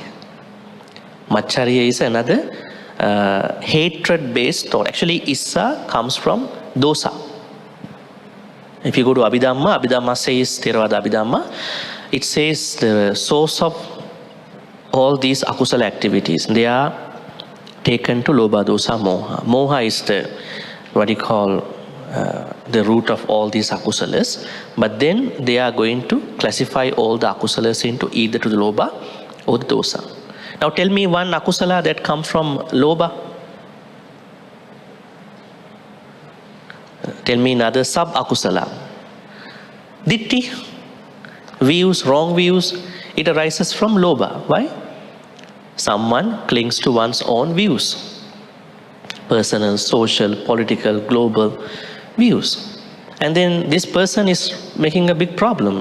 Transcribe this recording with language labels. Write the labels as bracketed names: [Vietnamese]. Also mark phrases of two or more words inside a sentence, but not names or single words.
[English] Maccharya is another hatred-based thought. Actually, issa comes from dosa. If you go to Abhidhamma says, Theravada Abhidhamma, it says the source of all these akusala activities, they are taken to [Pali] lobha, dosa, moha. [English] Moha is the what you call the root of all these akusalas, but then they are going to classify all the akusalas into either to the lobha or the dosa. Now tell me one akusala that comes from lobha. Tell me another sub akusala. Ditti, views, wrong views, it arises from lobha. Why? Someone clings to one's own views. Personal, social, political, global views. And then this person is making a big problem.